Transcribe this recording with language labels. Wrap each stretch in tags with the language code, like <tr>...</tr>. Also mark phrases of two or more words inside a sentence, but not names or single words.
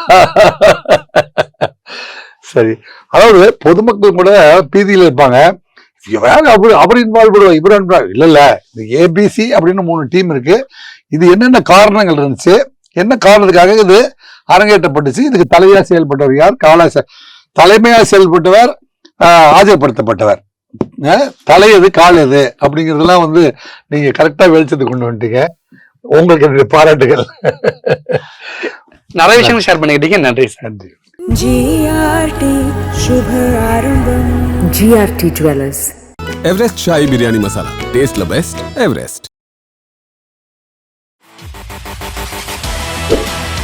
<ta>சரி, அதாவது பொதுமக்கள் கூட பீதியில இருப்பாங்க, அவர் இன்வால்வ் பண்ணுவார், இவர் இன்வால்வ் இல்ல, இந்த ஏபிசி அப்படின்னு 3 டீம் இருக்கு, இது என்னென்ன காரணங்கள் இருந்துச்சு, என்ன காரணத்துக்காக இது அரங்கேற்றப்பட்டுச்சு, இதுக்கு தலைமையா செயல்பட்டவர் யார், தலைமையா செயல்பட்டவர் ஆஜர்படுத்தப்பட்டவர், தலை எது கால் எது அப்படிங்கறதெல்லாம் வந்து நீங்க கரெக்டா வெளிச்சத்துக்கு கொண்டு வந்துட்டீங்க, உங்களுக்கு என்னுடைய பாராட்டுகள். நிறைய விஷயங்கள் ஷேர் பண்ணிக்கிட்டீங்க, நன்றி. நன்றி.</ta> <hi>GRT शुभ आरंभम GRT Jewelers</hi> <en>एवरेस्ट शाही बिरयानी मसाला taste the best एवरेस्ट.</en>